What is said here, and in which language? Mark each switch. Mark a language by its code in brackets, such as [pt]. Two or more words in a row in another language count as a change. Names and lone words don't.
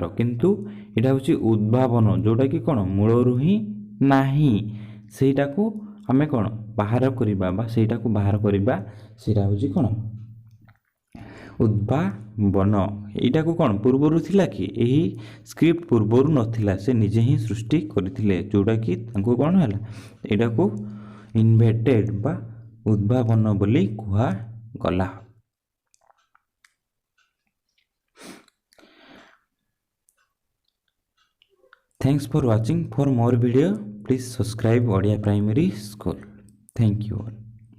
[or] କିନ୍ତୁ ଏଇଟା ହେଉଛି ଉଦ୍ଭାବନ, ଯେଉଁଟାକି କ'ଣ ମୂଳରୁ ହିଁ ନାହିଁ, ସେଇଟାକୁ ଆମେ କ'ଣ ବାହାର କରିବା ବା ସେଇଟାକୁ ବାହାର କରିବା, ସେଇଟା ହେଉଛି କ'ଣ ଉଦ୍ଭାବନ। ଏଇଟାକୁ କ'ଣ ପୂର୍ବରୁ ଥିଲା କି? ଏହି ସ୍କ୍ରିପ୍ଟ ପୂର୍ବରୁ ନଥିଲା, ସେ ନିଜେ ହିଁ ସୃଷ୍ଟି କରିଥିଲେ, ଯେଉଁଟାକି ତାଙ୍କୁ କ'ଣ ହେଲା, ଏଇଟାକୁ ଇନଭେଣ୍ଟେଡ୍ ବା ଉଦ୍ଭାବନ ବୋଲି କୁହାଗଲା। [en] Thanks for watching. For more video, please subscribe Odia Primary School. Thank you all.